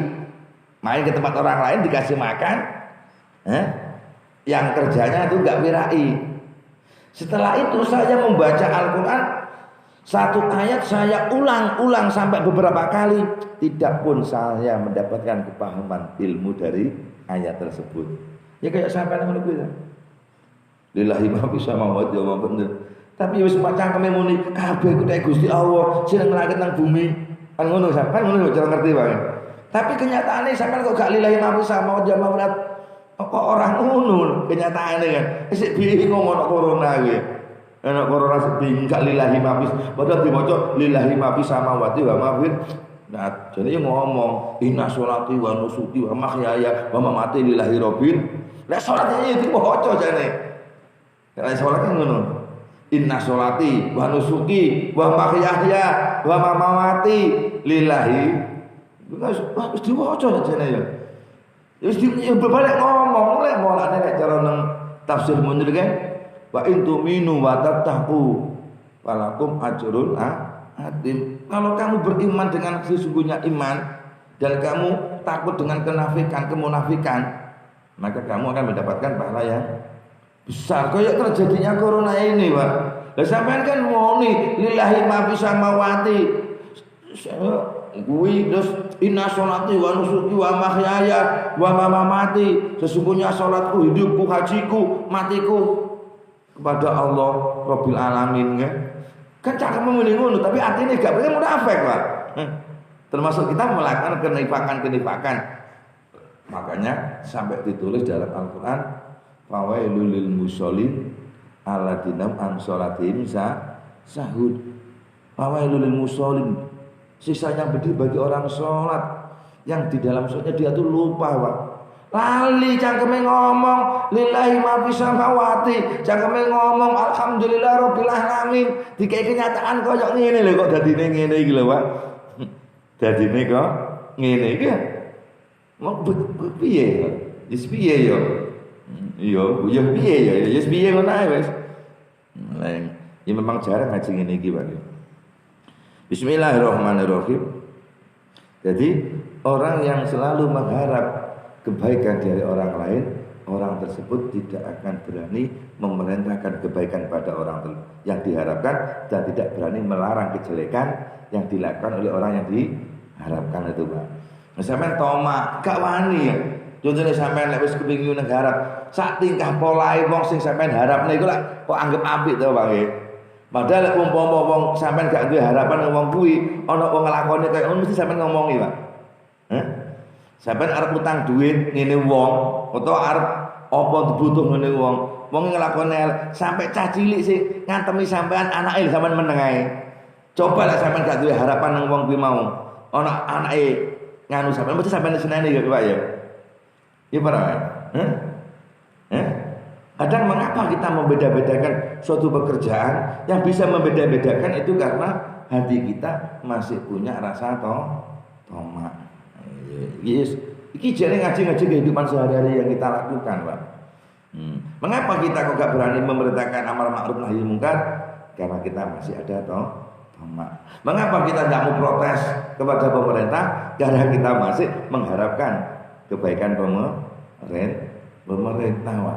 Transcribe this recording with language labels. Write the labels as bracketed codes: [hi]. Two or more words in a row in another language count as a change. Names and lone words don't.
[id] Main ke tempat orang lain dikasih makan, yang kerjanya itu enggak wirai. Setelah itu saya membaca Al-Quran, satu ayat saya ulang-ulang sampai beberapa kali, tidak pun saya mendapatkan kepahaman ilmu dari ayat tersebut. [jv] Ya kayak sampai ngono kuwi. [ar] لله ما في السماوات وما في الأرض. [jv] Tapi wis cangkeme muni kabeh ku nek Gusti Allah sing nglangit nang bumi. Kan ngono sampean ngono cara ngerti wae. Tapi kenyataannya sampean kok gak [ar] لله ما في السماوات وما في الأرض. [jv] Kok orang ngono kenyataane kan. Isik bingung ono corona kuwi. Ono corona bingung gak [ar] لله ما في. [jv] Padahal diwaca [ar] لله ما في السماوات وما في. [jv] Nah, jadi ngomong [ar] إن صلاتي ونسكي ومحياي ومماتي لله رب. [jv] Lah salatnya itu bocor jane. Lah salat kan ngono. [ar] إن صلاتي ونسكي ومحياي ومماتي لله. [jv] Wis diwaca jane ya. Wis berbalik ngomong oleh mulane nek cara nang tafsir Munir kan [ar] وإن تؤمنوا وتتقوا ولكم أجر عظيم. [id] Kalau kamu beriman dengan sesungguhnya iman dan kamu takut dengan kemunafikan, maka kamu akan mendapatkan pahala yang besar. Kayak terjadinya corona ini, Pak. [jv] Lah sampean kan muni [ar] لله ما في السماوات. [jv] Kuwi terus [ar] إن صلاتي ونسكي ومحياي ومماتي. [id] Sesungguhnya salatku, hidupku, hajiku, matiku kepada Allah [ar] رب العالمين [id] kan. [jv] Kan cakapmu muni ngono tapi artinya gak boleh munafik, Pak. [id] Termasuk kita melakukan kenifakan. Makanya sampai ditulis dalam Al-Qur'an [ar] فويل للمصلين الذين عن صلاتهم ساهون. فويل للمصلين, [id] siksa yang pedih bagi orang sholat yang di dalam sholatnya dia tuh lupa, Pak. [jv] Lali cangkeme ngomong [ar] لله ما في السماوات, [jv] cangkeme ngomong [ar] الحمد لله رب العالمين, [jv] dikai kenyataan koyo ngene lho kok dadine ngene iki lho, Pak. Dadine kok ngene iki. Mau piye? Wis piye yo? Iya, ya piye ya? Ya piye ngono ae wis. Lah, ya memang jarang ngaji ngene iki, Pak. [ar] بسم الله الرحمن الرحيم. [id] Jadi orang yang selalu mengharap kebaikan dari orang lain, orang tersebut tidak akan berani memerintahkan kebaikan pada orang yang diharapkan dan tidak berani melarang kejelekan yang dilakukan oleh orang yang diharapkan itu, Pak. [jv] Sampeyan tomak gak wani ya. Contohnya sampeyan lek wis kepengin ngarep, sak tingkah polahe wong sing sampeyan harapne iku lak kok anggap apik to, Pak nggih. Padahal lek umpama wong sampeyan gak duwe harapan wong kuwi, ana wong nglakoni kaya ngono mesti sampeyan ngomongi, Pak. Sampeyan arep utang duit ngene wong, utawa arep apa dibutuh ngene wong. Wong nglakoni sampai cah cilik sing ngantemi sampeyan anake sampeyan meneng ae. Coba lek sampeyan gak duwe harapan nang wong kuwi mau, ana anake nganu sampeyan mesti sampeyan seneni ya, Pak ya. Ya para. [id] Kadang mengapa kita membeda-bedakan suatu pekerjaan? Yang bisa membeda-bedakan itu karena hati kita masih punya rasa tomak. Yes, [jv] iki jane ngaji-ngaji [id] kehidupan sehari-hari yang kita lakukan, Pak. Mengapa kita kok gak berani memerintahkan amar ma'ruf nahi munkar? Karena kita masih ada tomak. Mengapa kita gak mau protes kepada pemerintah? Karena kita masih mengharapkan kebaikan pemerintah, Pak.